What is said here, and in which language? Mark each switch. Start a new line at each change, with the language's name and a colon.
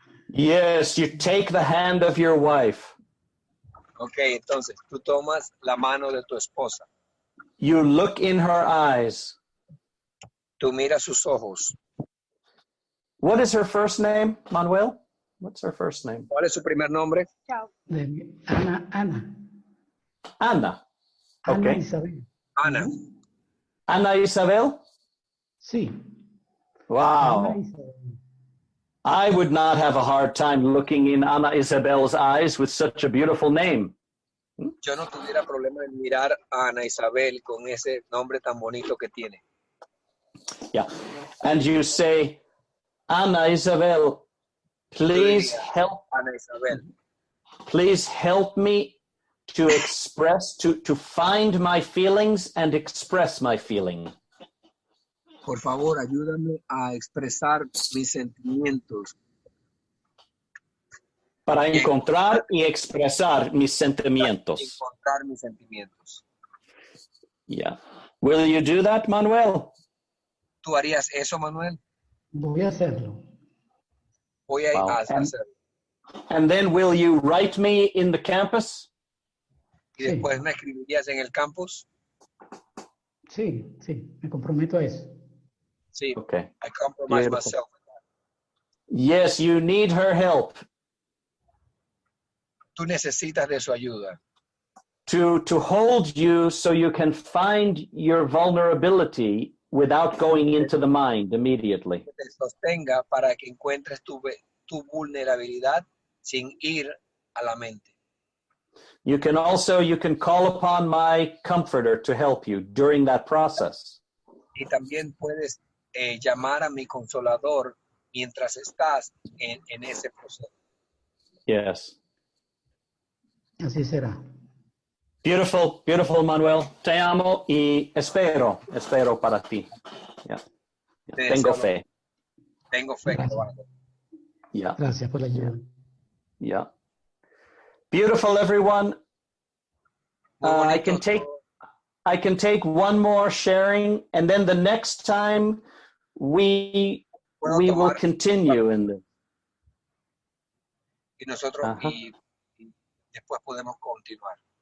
English: Yes, you take the hand of your wife.
Spanish: Okay, entonces tú tomas la mano de tu esposa.
English: You look in her eyes.
Spanish: Tú miras sus ojos.
English: What is her first name, Manuel? What's her first name?
Spanish: ¿Cuál es su primer nombre? Ana.
English: Ana. Okay. Ana Isabel. Ana. Ana Isabel?
Spanish: Sí.
English: Wow. Ana Isabel. I would not have a hard time looking in Ana Isabel's eyes with such a beautiful name.
Spanish: Yo no tuviera problema en mirar a Ana Isabel con ese nombre tan bonito que tiene.
English: Yeah. And you say, Ana Isabel, please help. Ana Isabel, Please help me to express, to find my feelings and express my feeling.
Spanish: Por favor, ayúdame a expresar mis sentimientos. Para encontrar y expresar mis sentimientos. Encontrar mis sentimientos.
English: Yeah. Will you do that, Manuel?
Spanish: ¿Tú harías eso, Manuel? Voy a hacerlo. Voy a
English: Wow.
Spanish: hacerlo.
English: And then will you write me in the campus?
Spanish: ¿Y después me escribirías en el campus? Sí, me comprometo a eso. Sí,
English: okay. I compromise Beautiful. myself. Yes, you need her help.
Spanish: Tú necesitas de su ayuda.
English: To hold you so you can find your vulnerability without going into the mind immediately.
Spanish: Que te sostenga para que encuentres tu vulnerabilidad sin ir a la mente.
English: You can call upon my comforter to help you during that process.
Spanish: Y también puedes llamar a mi consolador mientras estás en ese proceso.
English: Yes.
Spanish: Así será.
English: Beautiful, beautiful,
Spanish: Manuel. Te amo y espero para ti.
English: Yeah. Yeah.
Spanish: Tengo fe. Tengo fe que lo vas a hacer.
English: Yeah.
Spanish: Gracias por la ayuda.
English: Yeah. Beautiful, everyone. I can take one more sharing, and then the next time we will continue in this.
Spanish: Y nosotros y después podemos continuar.